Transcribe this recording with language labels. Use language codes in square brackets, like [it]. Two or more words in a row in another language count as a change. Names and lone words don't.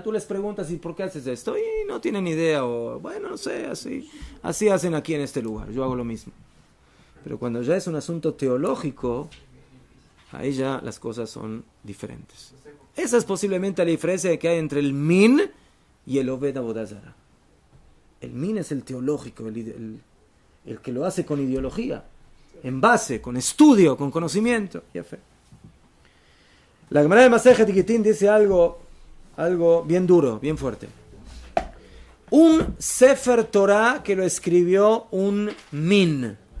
[es] Tú les preguntas, ¿y por qué haces esto? Y no tienen idea, o bueno, no sé, así hacen aquí en este lugar, yo hago lo mismo. Pero cuando ya es un asunto teológico, ahí ya las cosas son diferentes. Esa es posiblemente la diferencia que hay entre el min y el [he] עובד עבודה זרה. [es] El min es el teológico, el que lo hace con ideología, en base, con estudio, con conocimiento. Ya fe. La Gemara de Masejet Gitín dice algo bien duro, bien fuerte. Un [he] ספר תורה [es] que lo escribió un min.